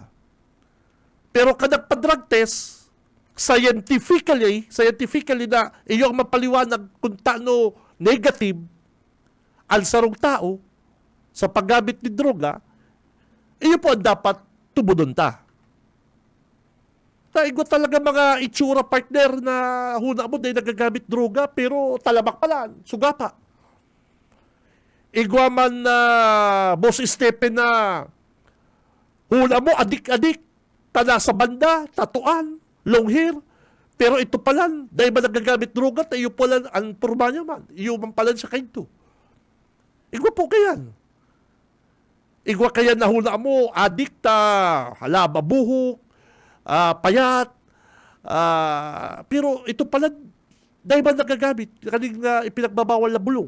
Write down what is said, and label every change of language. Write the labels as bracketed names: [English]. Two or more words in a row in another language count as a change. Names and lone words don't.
[Bikol] Pero kada pa-drug test, scientifically na iyong mapaliwanag kung taano negative ang sarong tao sa paggamit ng droga, iyo po ang dapat tubudon ta. Taigo talaga mga itsura partner na huna mo dahil nagagamit droga pero talamak pala, suga pa. Igwa man na Boss Stephen na huna mo adik-adik, tala sa banda, tatuan, [English] long hair, [Bikol] pero ito pala, dahil ba nagagamit droga, tayo pala ang purma niya man, iyo man pala sa kayo. Igwa po kayan. Igwa kaya nahuna mo, adikta, halaba buhok, payat, pero ito pala, dahil ba nagagamit, kaning ipinagbabawal na bulong.